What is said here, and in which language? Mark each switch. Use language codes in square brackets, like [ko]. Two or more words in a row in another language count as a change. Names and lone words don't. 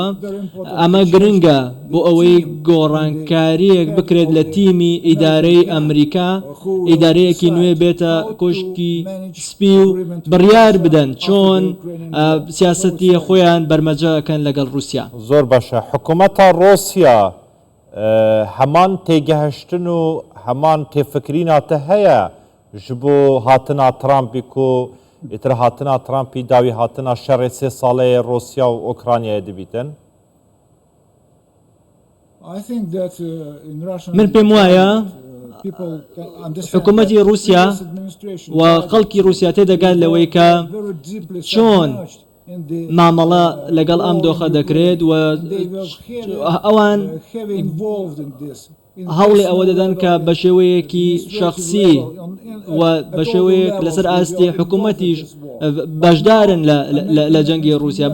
[ckb] ئەمە گرنگە بۆ ئەوەی گۆڕانکاریەک بکرێت لە تیمی ئیدارەی ئەمریکا ئیدارەیەکی نوێ بێتە کۆشکی سپی و بڕیار بدەن چۆن سیاسەتی خۆیان بەرمەجەکەن لەگەڵ رووسیا. زۆر باشە حکوومەتە رووسیا هەمان تێگەهشتن و هەمان تێفکریناتە هەیە [ku] ji bo hatina Trumpî ku îtir hatina Trumpî dawî hatina şerê 3 saleyê Rûsya û Ukraynayê dibîtin? [ckb] من پێم وایە حکوومەتی رووسیا و خەڵکی رووسیا تێدەگات لەوەی کە چۆن مامەڵە لەگەڵ ئەم دۆخە دەکرێت و ئەوان هەوڵی ئەوە دەدەن کە بە شێوەیەکی شەخصی و بە شێوەیەک لەسەر ئاستی حکوومەتیش بەشدارن لە جەنگی رووسیا.